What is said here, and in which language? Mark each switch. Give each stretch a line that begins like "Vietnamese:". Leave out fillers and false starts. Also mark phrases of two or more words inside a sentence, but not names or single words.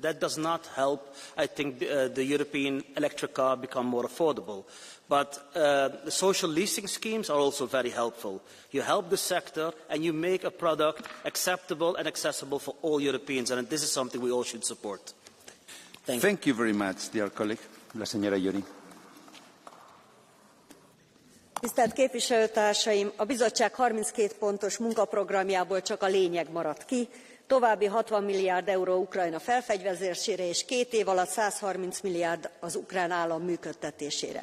English: That does not help, I think, the European electric car become more affordable. But the social leasing schemes are also very helpful. You help the sector and you make a product acceptable and accessible for all Europeans, and this is something we all should support. Thank you very much, dear colleague.
Spanish: La señora Iori.
Hungarian: Tisztelt képviselőtársaim! A bizottság 32 pontos munkaprogramjából csak a lényeg maradt ki. További 60 milliárd euró Ukrajna felfegyverzésére és 2 év alatt 130 milliárd az ukrán állam működtetésére.